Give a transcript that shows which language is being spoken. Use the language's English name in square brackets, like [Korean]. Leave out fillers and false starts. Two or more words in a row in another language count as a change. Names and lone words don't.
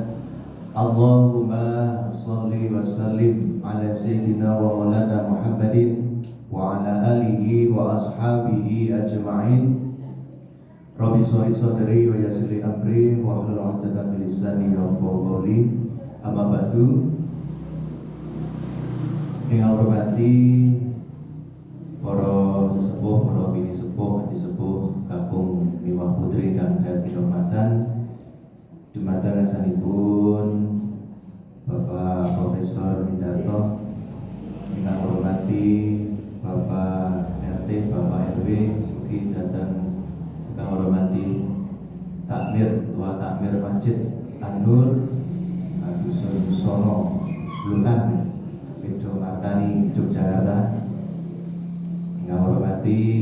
[Arabic] اللهم صل وسلم على سيدنا ومولانا محمد وعلى آله وأصحابه أجمعين. رب اشرح صدري ويسر لي أمري واحلل عقدة من لساني يفقهوا قولي. أما بعد. [Indonesian] Yang hormati [Javanese] para sesepuh, para bini sepuh, haji sepuh, kakung miwah putri kang dadi hormatan dumateng asanipun Bapak Profesor Hindarto, [Indonesian] yang hormati [Javanese] Bapak RT, Bapak RW, ugi datang kang hormati takmir, tua takmir Masjid An-Nur Dusun Sono Lutan Wido Martani Yogyakarta, [Indonesian] yang hormati